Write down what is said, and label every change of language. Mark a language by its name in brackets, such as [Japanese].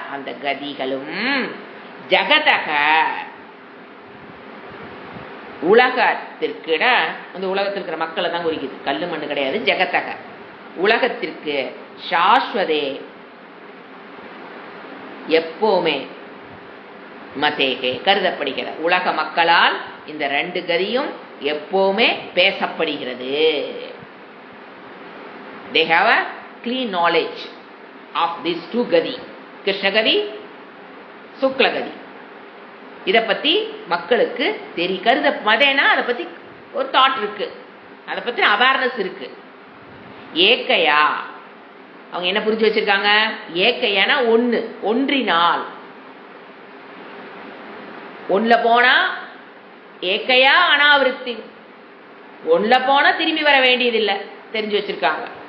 [Tamil] அந்த கதிகளும் ஜகதக உலகத்திற்கு, அந்த உலகத்தில் இருக்கிற மக்களை தான் குறிக்குது, கல்லு மண்ணு கிடையாது. ஜெகத்தக உலகத்திற்கு, சாஸ்வதே எப்பவுமே, மதேகே கருதப்படுகிற உலக மக்களால் இந்த 2 கதியும் எப்பவுமே பேசப்படுகிறது. [English] They have a clean knowledge of these 2 கதி, கிருஷ்ணகதி, சுக்லகதி. [Tamil] இத பத்தி மக்களுக்கு கருத மதேனா அதை பத்தி ஒரு தாட் இருக்கு, அதை பத்தி அவேர்னஸ் இருக்கு. ஏக்கையா அவங்க என்ன புரிஞ்சு வச்சிருக்காங்க? ஏக்கையானா ஒண்ணு, ஒன்றினால், ஒண்ணுல போனா ஏக்கையா அனாவிருத்தி, ஒண்ணுல போனா திரும்பி வர வேண்டியதில்லை தெரிஞ்சு வச்சிருக்காங்க.